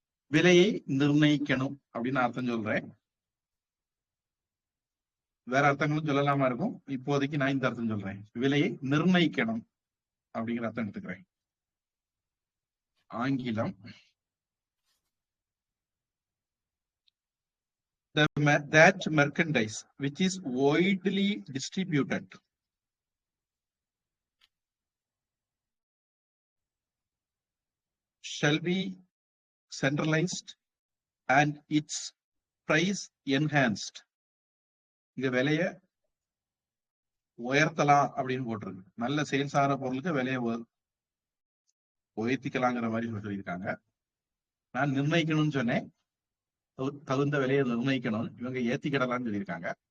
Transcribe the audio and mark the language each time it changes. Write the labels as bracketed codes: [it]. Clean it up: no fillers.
[ta] விலையை நிர்ணயிக்கணும் அப்படின்னு அர்த்தம் சொல்றேன். வேற அர்த்தங்களும் சொல்லலாமா இருக்கும். இப்போதைக்கு நான் இந்த அர்த்தம் சொல்றேன். விலையை நிர்ணயிக்கணும் அப்படிங்கிற அர்த்தம் எடுத்துக்கிறேன். [en] ஆங்கிலம் that merchandise which is widely distributed shall be centralized and its price enhanced. [ta] இங்க விலைய உயர்த்தலாம் அப்படின்னு போட்டிருக்கு. நல்ல சேல்ஸ் ஆகிற பொருளுக்கு விலையை உயர்த்திக்கலாங்கிற மாதிரி சொல்லியிருக்காங்க. நான் நிர்ணயிக்கணும்னு சொன்னேன். தகுந்த விலையை நிர்ணயிக்கணும், இவங்க ஏத்திக்கிடலாம்னு சொல்லியிருக்காங்க.